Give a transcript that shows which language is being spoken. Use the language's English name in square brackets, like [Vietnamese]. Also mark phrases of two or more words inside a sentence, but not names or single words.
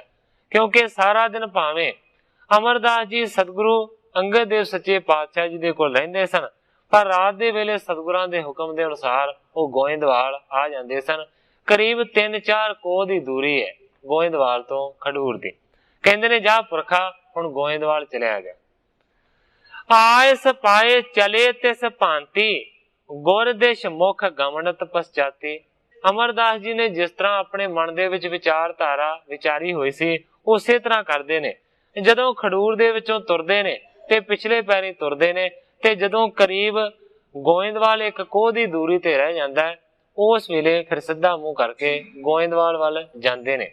[Punjabi] ਕਿਉਂਕਿ ਸਾਰਾ ਦਿਨ ਭਾਵੇਂ ਅਮਰਦਾਸ ਜੀ ਸਤਿਗੁਰੂ ਅੰਗਦ ਦੇਵ ਸੱਚੇ ਪਾਤਸ਼ਾਹ ਜੀ ਦੇ ਕੋਲ ਰਹਿੰਦੇ ਸਨ, ਪਰ ਰਾਤ ਦੇ ਵੇਲੇ ਸਤਿਗੁਰਾਂ ਦੇ ਹੁਕਮ ਦੇ ਅਨੁਸਾਰ ਵੋ ਗੋਇੰਦਵਾਲ ਆ ਜਾਂਦੇ ਸਨ। ਕਰੀਬ 3-4 ਕੋਹ ਦੀ ਦੂਰੀ ਹੈ ਗੋਇੰਦਵਾਲ ਤੋ ਖਡੂਰ ਦੀ। ਕਹਿੰਦੇ ਨੇ ਜਾ ਪੁਰਖਾ ਹੁਣ ਗੋਇੰਦਵਾਲ ਚੱਲਿਆ ਜਾ। [Braj] आए सपाए चले तिस भांति, गुर दिश मुख गमनत पश्चाती। [Punjabi] ਅਮਰਦਾਸ ਜੀ ਨੇ ਜਿਸ ਤਰ੍ਹਾਂ ਆਪਣੇ ਮਨ ਦੇ ਵਿਚ ਵਿਚਾਰਧਾਰਾ ਵਿਚਾਰੀ ਹੋਈ ਸੀ ਉਸੇ ਤਰ੍ਹਾਂ ਕਰਤੇ ਨੇ। ਜਦੋਂ ਖਡੂਰ ਦੇ ਵਿਚੋਂ ਤੁਰਦੇ ਨੇ ਤੇ ਪਿਛਲੇ ਪੈਰੀ ਤੁਰਦੇ ਨੇ ਤੇ ਜਦੋਂ ਕਰੀਬ ਗੋਇੰਦਵਾਲ ਇਕ ਕੋਹ ਦੀ ਦੂਰੀ ਤੇ ਰਹਿ ਜਾਂਦਾ ਹੈ ਉਸ ਵੇਲੇ ਫਿਰ ਸਿੱਧਾ ਮੂੰਹ ਕਰਕੇ ਗੋਇੰਦਵਾਲ ਵਾਲ ਜਾਂਦੇ ਨੇ।